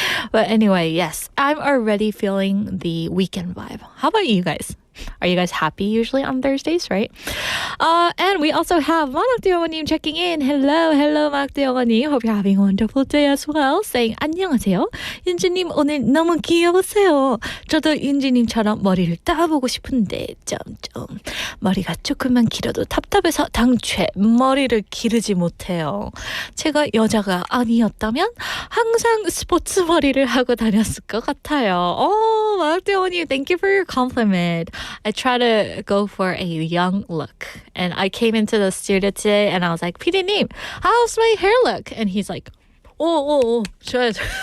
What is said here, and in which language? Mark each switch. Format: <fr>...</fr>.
<en>But anyway, yes, I'm already feeling the weekend vibe. How about you guys? Are you guys happy usually on Thursdays, right? And we also have 만학대영어님 checking in. Hello, 만학대영어님. Hope you're having a wonderful day as well. Saying</en> <ko>안녕하세요. 윤지님 오늘 너무 귀여우세요. 저도 윤지님처럼 머리를 따보고 싶은데 점점 머리가 조금만 길어도 답답해서 당최 머리를 기르지 못해요. 제가 여자가 아니었다면 항상 스포츠 머리를 하고 다녔을 것 같아요.</ko> <en>Oh, 만학대영어님, thank you for your compliment. I try to go for a young look. And I came into the studio today and I was like, PD님, how's my hair look? And he's like, 좋아요.</en>